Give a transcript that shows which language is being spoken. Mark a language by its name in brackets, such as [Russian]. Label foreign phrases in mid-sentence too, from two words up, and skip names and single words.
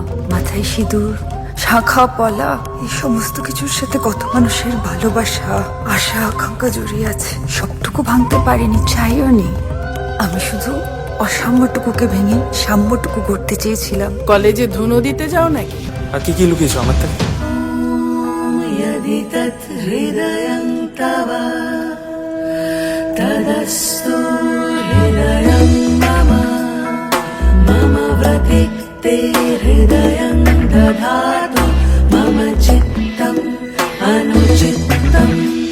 [Bangla] মাথায় সিঁদুর, শাঁখা পলা, এই সমস্ত কিছুর সাথে কত মানুষের ভালোবাসা, আশা আকাঙ্ক্ষা জড়িয়ে আছে। সবটুকু ভাঙতে পারিনি, চাইও নি। আমি শুধু অসাম্যটুকুকে ভেঙে সাম্যটুকু করতে চেয়েছিলাম। কলেজে ধুনো দিতে যাও নাকি? আর কি কি লুকিয়েছো আমার থেকে? [Sanskrit] तदस्तु हृदयं मम व्रतिक्ते हृदयं दधातु मम चित्तम् अनुचित्तम्